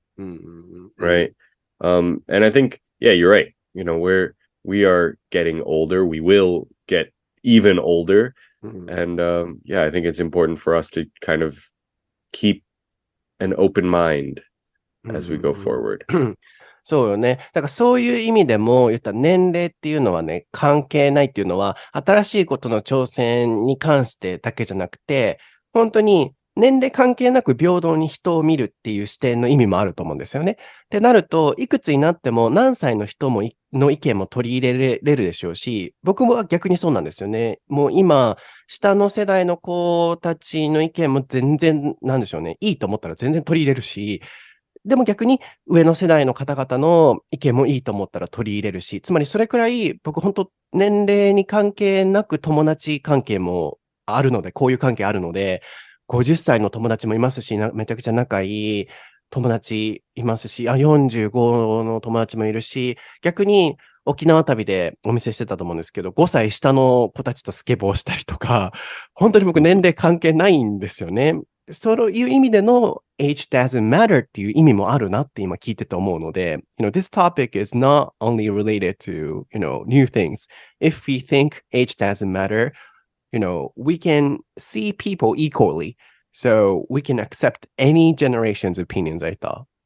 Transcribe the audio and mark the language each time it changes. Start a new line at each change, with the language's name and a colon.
English: Right. And I think, yeah, you're right. We are getting older. We will get even older. And yeah, I think it's important for us to kind of keep an open mind as we go forward.
Japanese: そうよね。だからそういう意味でも言ったら年齢っていうのはね、関係ないっていうのは、新しいことの挑戦に関してだけじゃなくて、本当に年齢関係なく平等に人を見るっていう視点の意味もあると思うんですよね。ってなると、いくつになっても何歳の人の意見も取り入れれるでしょうし、僕も逆にそうなんですよね。もう今、下の世代の子たちの意見も全然、なんでしょうね。いいと思ったら全然取り入れるし、でも逆に上の世代の方々の意見もいいと思ったら取り入れるし、つまりそれくらい僕本当年齢に関係なく友達関係もあるので、こういう関係あるので、50歳の友達もいますし、めちゃくちゃ仲いい友達いますし、45の友達もいるし、逆に沖縄旅でお見せしてたと思うんですけど、5歳下の子たちとスケボーしたりとか、本当に僕年齢関係ないんですよね。そういう意味での
English: age doesn't matter
Japanese: っていう意味もあるなって今聞いてて思うので、
English: this topic is not only related to, new things. If we think age doesn't matter, we can see people equally. So we can accept any generation's opinions, I thought.